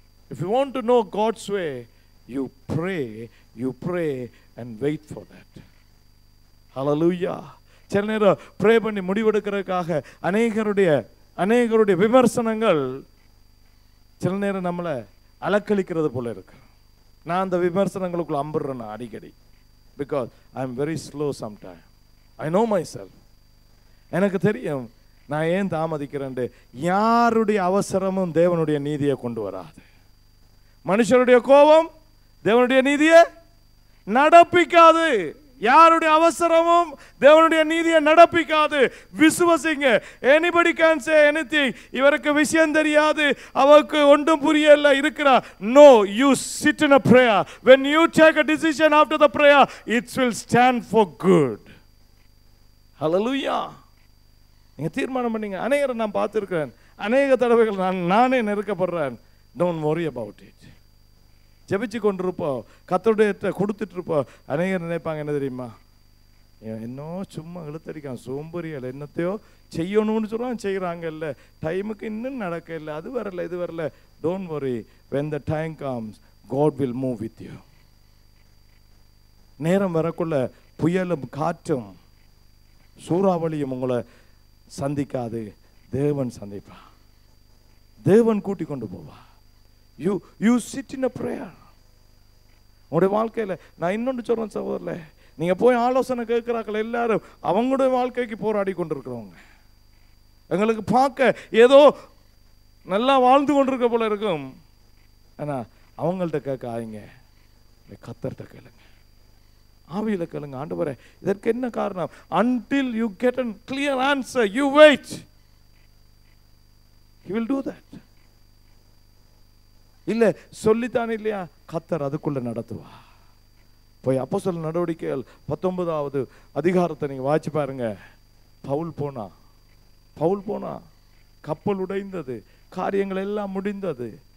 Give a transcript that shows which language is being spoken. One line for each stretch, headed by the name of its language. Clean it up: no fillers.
English: If you want to know God's way, you pray and wait for that. Hallelujah.
Tamil: சில நேரம் pray பண்ணி முடிவெடுக்கிறதுக்காக அநேகருடைய விமர்சனங்கள் சில நேரம் நம்மளை அலக்களிக்கிறது போல இருக்கு. நான் அந்த விமர்சனங்களுக்குள்ள அம்புறேன் அடிக்கடி.
English: Because I am very slow sometime. I know my self.
Tamil: எனக்கு தெரியும் நான் ஏன் தாமதிக்கிறேன். யாருடைய அவசரமும் தேவனுடைய நீதியை கொண்டு வராது. மனுஷருடைய கோபம் தேவனுடைய நீதியை நடப்பிக்காது. யாருடைய அவசரமும் தேவனுடைய நீதியை நடப்பிக்காது. விசுவசிங்க.
English: anybody can say anything.
Tamil: இவருக்கு விஷயம் தெரியாது, அவருக்கு ஒன்றும் புரியல இருக்கிறார்.
English: No, you sit in a prayer. When you take a decision after the prayer, it will stand for good.
Tamil: Hallelujah. நீங்க தீர்மானம் பண்ணீங்க. அநேகரை நான் பார்த்திருக்கிறேன். அநேக தடவைகள் நானே நெருக்கப்படுறேன்.
English: Don't worry about it.
Tamil: ஜெபிச்சு கொண்டிருப்போம், கர்த்தருடைய கொடுத்துட்டு இருப்போம். அநேகர் நினைப்பாங்க என்ன தெரியுமா, இன்னும் சும்மா இழுத்தடிக்கான் சோம்பறியல், என்னத்தையோ செய்யணும்னு சொல்லுவான், செய்கிறாங்கல்ல, டைமுக்கு இன்னும் நடக்க இல்லை, அது வரல இது வரல.
English: Don't worry, when the time comes God will move with you.
Tamil: நேரம் வரக்குள்ள புயலும் காற்றும் சூறாவளியும் உங்களை சந்திக்காது. தேவன் சந்திப்பா, தேவன் கூட்டி கொண்டு போவா.
English: You sit in a prayer.
Tamil: உங்களுடைய வாழ்க்கையில் நான் இன்னொன்று சொல்றேன் சகோதரர்களே, நீங்க போய் ஆலோசனை கேட்கிறார்கள் எல்லாரும் அவங்களுடைய வாழ்க்கைக்கு போராடி கொண்டிருக்கிறவங்க. எங்களுக்கு பார்க்க ஏதோ நல்லா வாழ்ந்து கொண்டிருக்க போல இருக்கும். ஆனா அவங்கள்ட்ட கேட்க ஆயிங்க, கர்த்தர்ட்ட கேளுங்க, ஆவியில கேளுங்க. ஆண்டவரே இதற்கு என்ன காரணம்?
English: until you get a clear answer, you wait. He will do that.
Tamil: இல்ல சொல்லித்தான் இல்லையா, கர்த்தர் அதுக்குள்ள நடத்துவா. போய் அப்போஸ்தலர் நடவடிக்கைகள் 19வது அதிகாரத்தை நீங்க வாசிச்சு பாருங்க. பவுல் போனா கப்பல் உடைந்தது, காரியங்கள் எல்லாம் முடிந்தது.